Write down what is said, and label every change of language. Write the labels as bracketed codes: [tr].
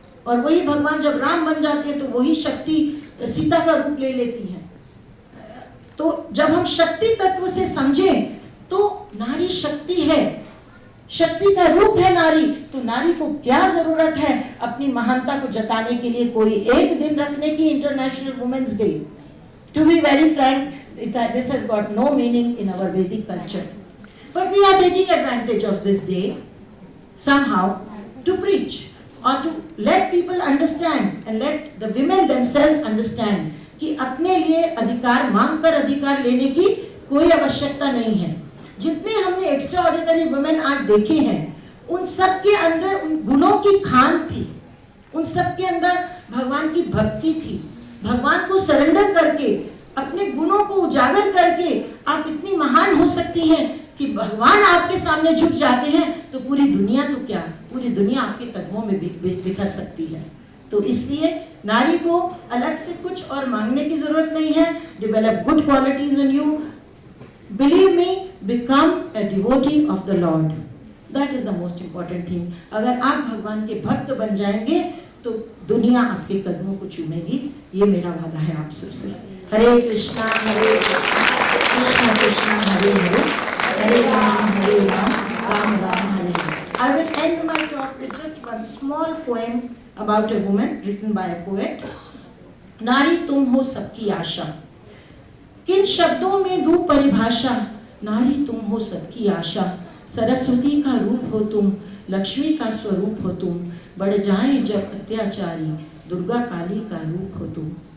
[hi] और वही भगवान जब राम बन जाते हैं तो वही शक्ति सीता का रूप ले लेती है। तो जब हम शक्ति तत्व से समझें तो नारी शक्ति है, शक्ति का रूप है नारी। तो नारी को क्या जरूरत है अपनी महानता को जताने के लिए कोई एक दिन रखने की, international women's day? [en] To be very frank, this has got no meaning in our Vedic culture. But we are taking advantage of this day somehow to preach or to let people understand and let the women themselves understand [hi] कि अपने लिए अधिकार मांग कर अधिकार लेने की कोई आवश्यकता नहीं है। जितने हमने एक्स्ट्रा ऑर्डिनरी वुमेन आज देखे हैं, उन सब के अंदर उन गुणों की खान थी, उन सब के अंदर भगवान की भक्ति थी। भगवान को सरेंडर करके, अपने गुणों को उजागर करके आप इतनी महान हो सकती हैं कि भगवान आपके सामने झुक जाते हैं तो पूरी दुनिया तो क्या, पूरी दुनिया आपके कदमों में बिखर सकती है। तो इसलिए नारी को अलग से कुछ और मांगने की जरूरत नहीं है। [en] Develop good qualities in you, believe me, become a devotee of the lord, that is the most important thing. [hi] अगर आप भगवान के भक्त बन जाएंगे तो दुनिया आपके कदमों को चूमेगी, ये मेरा वादा है आप सबसे। हरे कृष्णा कृष्ण कृष्ण हरे हरे, हरे Ram Ram Ram Hare Hare. [en] I will end my talk with just one small poem about a woman written by a poet. [hi] नारी तुम हो सबकी आशा, किन शब्दों में दूं परिभाषा। नारी तुम हो सबकी आशा, सरस्वती का रूप हो तुम, लक्ष्मी का स्वरूप हो तुम। बढ़ जाएं जब अत्याचारी, दुर्गा काली का रूप हो तुम।